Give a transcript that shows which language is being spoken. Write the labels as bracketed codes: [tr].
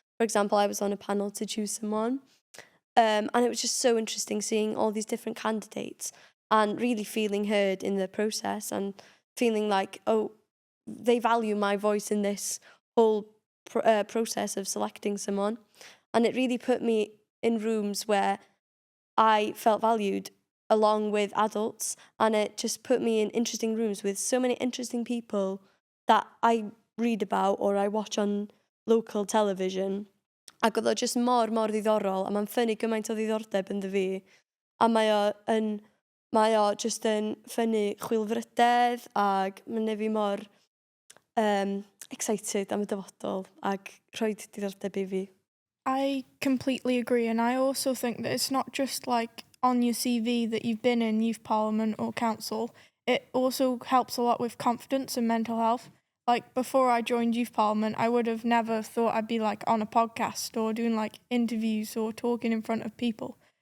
[en] For example, I was on a panel to choose someone, and it was just so interesting seeing all these different candidates and really feeling heard in the process and feeling like, oh, they value my voice in this whole process of selecting someone. And it really put me in rooms where I felt valued along with adults, and it just put me in interesting rooms with so many interesting people that I read about or I watch on local television. [cy] Ac oedd o just mor ddiddorol, a mae'n ffynnu gymaint o ddiddordeb ynddo fi. A mae o just yn ffynnu chwilfrydedd, ac mae'n neud fi mor excited am y dyfodol ac rhoi diddordeb I fi. [en] I completely agree, and I also think that it's not just like on your CV that you've been in youth parliament or council. It also helps a lot with confidence and mental health. Like before I joined youth parliament, I would have never thought I'd be like on a podcast or doing like interviews or talking in front of people.